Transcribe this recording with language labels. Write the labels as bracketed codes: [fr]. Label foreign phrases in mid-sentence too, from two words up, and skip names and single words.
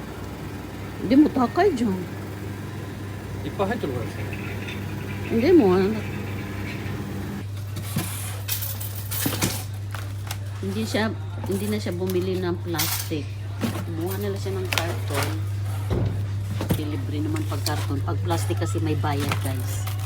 [tl] Hindi mo takay dyan. [ja] いっぱい入ってるからですね [tl] Hindi mo. Hindi na siya bumili ng plastic. Kumuha nila siya ng karton. Libre naman pag karton. Pag plastic kasi may bayad guys.